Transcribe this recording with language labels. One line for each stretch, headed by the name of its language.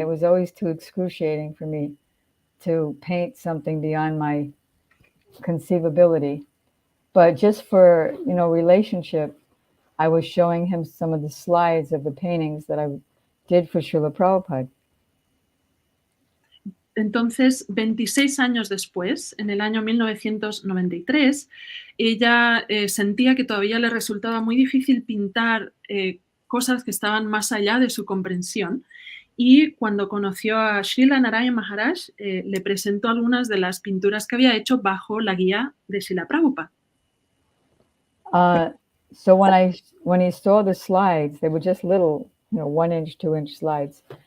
English: It was always too excruciating for me to paint something beyond my conceivability. But just for, relationship, I was showing him some of the slides of the paintings that I did for Srila Prabhupada.
Spanish: Entonces, 26 años después, en el año 1993, ella sentía que todavía le resultaba muy difícil pintar cosas que estaban más allá de su comprensión, y cuando conoció a Srila Narayana Maharaj, le presentó algunas de las pinturas que había hecho bajo la guía de Srila Prabhupada.
English: So when he saw the slides, they were just little, 1 inch, 2 inch slides.